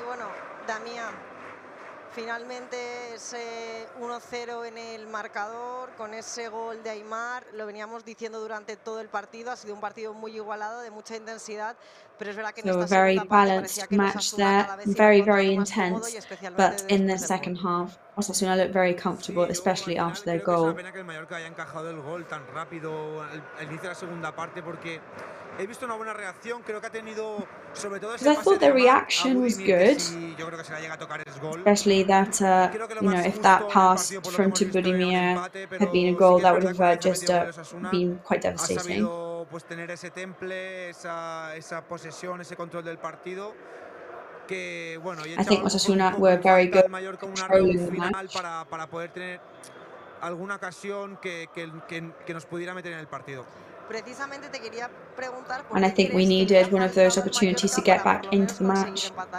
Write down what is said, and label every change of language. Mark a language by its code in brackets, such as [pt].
[es] Bueno, Damián, finalmente ese 1-0 en el marcador, con ese gol de Aymar, lo veníamos diciendo durante todo el partido, ha sido un partido muy igualado, de mucha intensidad, pero es verdad que en esta [en] very [es] segunda parte [en] balanced [es] parecía que [en] match there, very intense, but in the second half, Osasuna looked very comfortable, especially after their goal. [es] Pena que el Mallorca haya encajado el gol tan rápido al inicio de la segunda parte, porque he visto una buena reacción, creo que ha tenido sobre todo ese [en] I thought the reaction was good, [es] yo creo que si la llega a tocar es gol. [en] especially that, you know, if that pass from to Budimir had been a goal, that would have just been quite devastating. [es] Ha sabido pues tener ese temple, esa posesión, ese control del partido. Que, bueno, [en] I think Osasuna were very good controlling the match. [es] para poder tener alguna ocasión que nos pudiera meter en el partido. Precisamente te quería preguntar por [en] And I think we needed one of those opportunities to get back into the match.